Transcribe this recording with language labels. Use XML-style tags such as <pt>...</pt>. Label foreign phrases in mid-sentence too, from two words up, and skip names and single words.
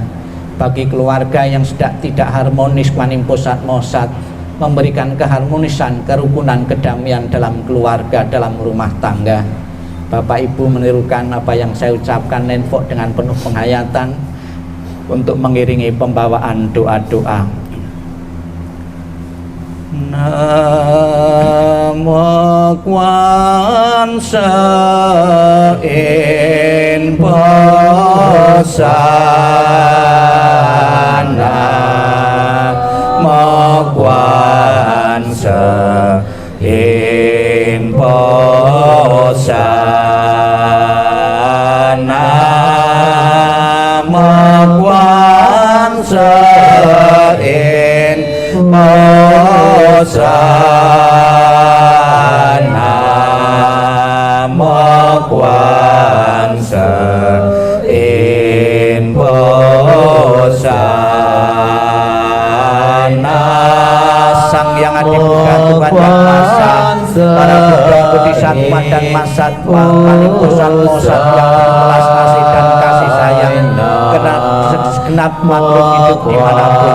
<id>Bagi keluarga yang sedang tidak harmonis, Kuan Im Posat Mosat memberikan keharmonisan, kerukunan, kedamaian dalam keluarga, dalam rumah tangga. Bapak Ibu menirukan apa yang saya ucapkan Nenfok dengan penuh penghayatan untuk mengiringi pembawaan doa-doa. Namo Kuan Im Posat, Namo Kuan Im Posat, Namo Kuan Im Posat, Namo Kuan Im Posat. Sang Yang Adi Buddha Tuhan dan Masa, para Buddha Bodhisattva dan Mahasatwa, Kuan Im Posat Mosat yang berbelas kasih dan kasih sayang segenap makhluk hidup dimanapun.</id>